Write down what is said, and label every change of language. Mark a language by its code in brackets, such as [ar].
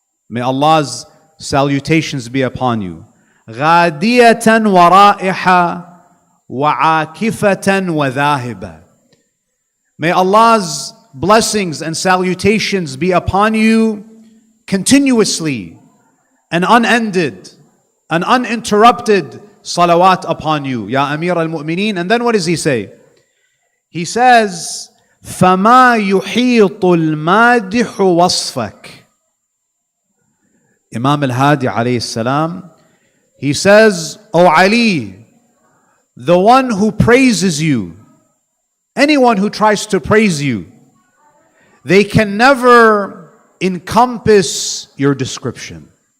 [en] May Allah's salutations be upon you. [ar] Ghadiyatan wa ra'iha wa akifatan wa dhahiba. [en] May Allah's blessings and salutations be upon you continuously and unended and uninterrupted salawat upon you, Ya Amir al-Mu'mineen. And then what does he say? He says, [ar] فَمَا يُحِيطُ الْمَادِحُ وَصْفَكَ. [en] Imam Al-Hadi alayhi salam, he says, O Ali, the one who praises you, anyone who tries to praise you, they can never encompass your description.